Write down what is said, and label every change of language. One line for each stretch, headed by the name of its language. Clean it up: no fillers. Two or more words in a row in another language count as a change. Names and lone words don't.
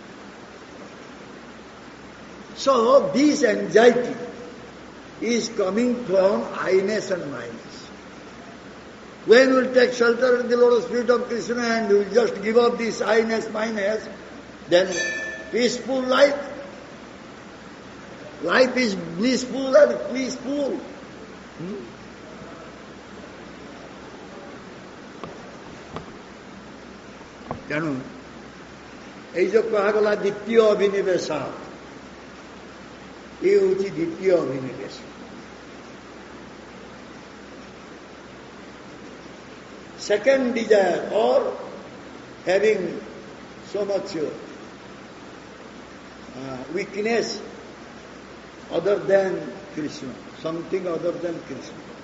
English: So this anxiety is coming from I-ness and minus. When we will take shelter in the lotus feet of Krishna and we will just give up this I-ness, minus, then peaceful life. Life is blissful and peaceful.
Odia: ତେଣୁ ଏଇ ଯୋଉ କୁହାଗଲା ଦ୍ୱିତୀୟ ଅଭିନିବେଶ, ଏ ହେଉଛି ଦ୍ୱିତୀୟ ଅଭିନିବେଶ.
English: Second desire, or having so much weakness other than Krishna, something other than Krishna.